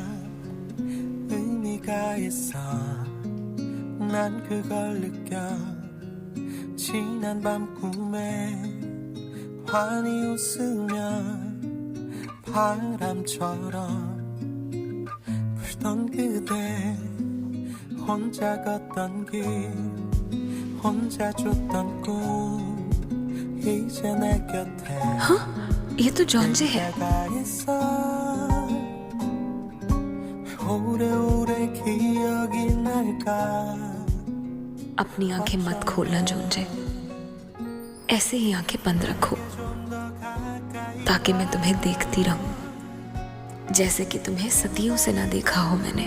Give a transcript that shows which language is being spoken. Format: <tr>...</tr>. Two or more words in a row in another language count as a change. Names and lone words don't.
<ko>의미가 있어 난 그걸 느껴 지난 밤 꿈에 환히 웃으며 바람처럼 불던 그대 혼자 걷던 길 혼자 줬던 꿈 이제 내 곁에</ko> <hi>ये तो जॉन जे है। अपनी आंखें मत खोलना जॉन जे, ऐसे ही आंखें बंद रखो ताकि मैं तुम्हें देखती रहूं, जैसे कि तुम्हें सदियों से ना देखा हो मैंने।</hi>